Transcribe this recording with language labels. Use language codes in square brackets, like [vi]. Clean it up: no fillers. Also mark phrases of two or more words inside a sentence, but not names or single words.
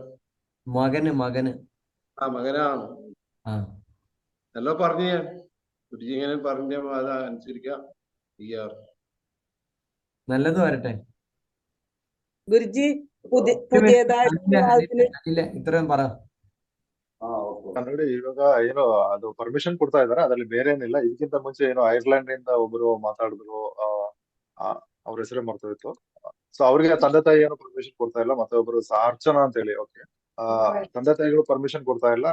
[ml] മകന് മകനാണ്. ആ നല്ല പറഞ്ഞു ഞാൻ. ഗുരുജി ഇങ്ങനെ പറഞ്ഞ അത് അനുസരിക്കാം. നല്ലത് വരട്ടെ. ഗുരുജി പുതിയതായിട്ട് ಇಲ್ಲ ಇത്രയും പറ. [kn] ಕನ್ನಡ ಇವಾಗ ಏನೋ ಅದು ಪರ್ಮಿಷನ್ ಕೊಡ್ತಾ ಇದಾರೆ, ಅದ್ರಲ್ಲಿ ಬೇರೆ ಏನಿಲ್ಲ. ಇದಕ್ಕಿಂತ ಮುಂಚೆ ಏನೋ ಐರ್ಲೆಂಡ್ ಇಂದ ಒಬ್ರು ಮಾತಾಡಿದ್ರು, ಅವ್ರ ಹೆಸರೇ ಮರ್ತೋಯ್ತು. ಸೊ ಅವ್ರಿಗೆ ತಂದೆ ತಾಯಿ ಏನೋ ಪರ್ಮಿಷನ್ ಕೊಡ್ತಾ ಇಲ್ಲ, ಮತ್ತೆ ಒಬ್ರು ಅರ್ಚನಾ ಅಂತ ಹೇಳಿ. ಓಕೆ, ತಂದೆ ತಾಯಿಗಳು ಪರ್ಮಿಷನ್ ಕೊಡ್ತಾ ಇಲ್ಲ.